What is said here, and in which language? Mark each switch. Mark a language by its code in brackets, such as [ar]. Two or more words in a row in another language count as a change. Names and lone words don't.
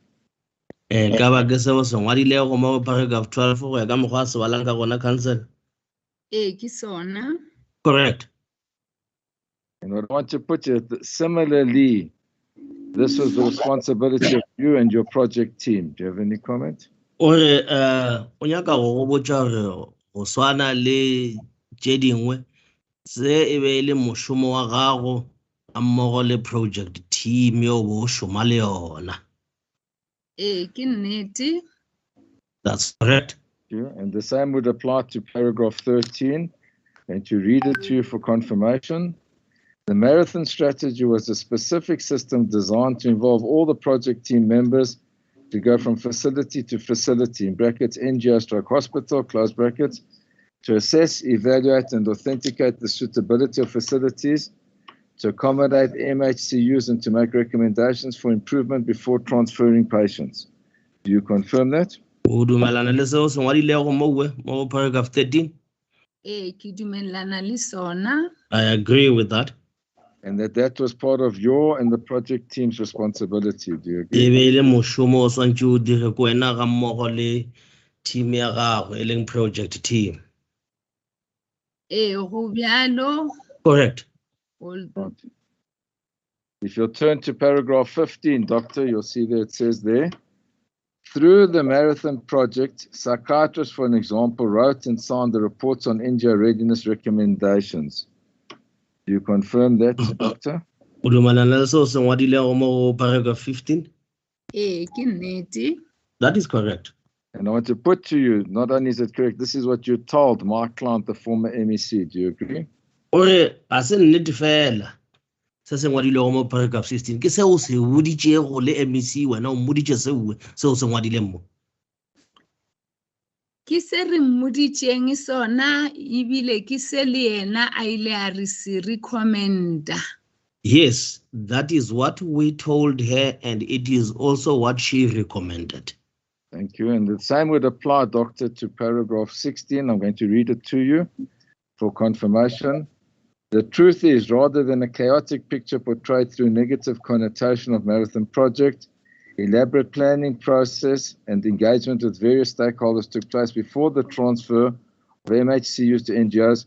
[en] Paragraph 12, correct. And I want to put it similarly, this was the responsibility of you and your project team. Do you have any comment? [nso] Onyaka go botša gore go swana le tše dingwe se e be le mošomo wa gago a mmogo le [en] project team [nso] yo bo šoma le yona. Ke nnete. [en] That's correct. And the same would apply to paragraph 13. And to read it to you for confirmation. The marathon strategy was a specific system designed to involve all the project team members to go from facility to facility, in brackets, NGO/hospital, close brackets, to assess, evaluate, and authenticate the suitability of facilities, to accommodate MHCUs, and to make recommendations for improvement before transferring patients. Do you confirm that? Paragraph 13. [nso] Ke dumelana le sona. [en] I agree with that. And that was part of your and the project team's responsibility. Do you e agree? [nso] be le mošomo o swantse o dire ko wena ga mmogo le team ya gago e leng [en] project team. [nso] go bjalo. [en] Correct. Right. If you'll turn to paragraph 15, Doctor, you'll see that it says there, through the marathon project, psychiatrists, for an example, wrote and signed the reports on NGO readiness recommendations. Do you confirm that, Doctor? [nso] O dumelana le seo se ngwadilego mo paragraph 15? Ke nnete. [en] That is correct. And I want to put to you, not only is it correct, this is what you told my client, the former MEC. Do you agree? [nso] Ore a se nnete fela se se ngwadilego mo paragraph 16 ke seo se boditšego le MEC wena o mmoditše seo se ngwadileng mo. Ke se re mmoditšeng sona ebile ke se le yena a ile a re se recommenda. [en] Yes, that is what we told her, and it is also what she recommended. Thank you. And the same would apply, Doctor, to paragraph 16. I'm going to read it to you for confirmation. The truth is, rather than a chaotic picture portrayed through negative connotation of Marathon Project, elaborate planning process and engagement with various stakeholders took place before the transfer of MHCUs to NGOs.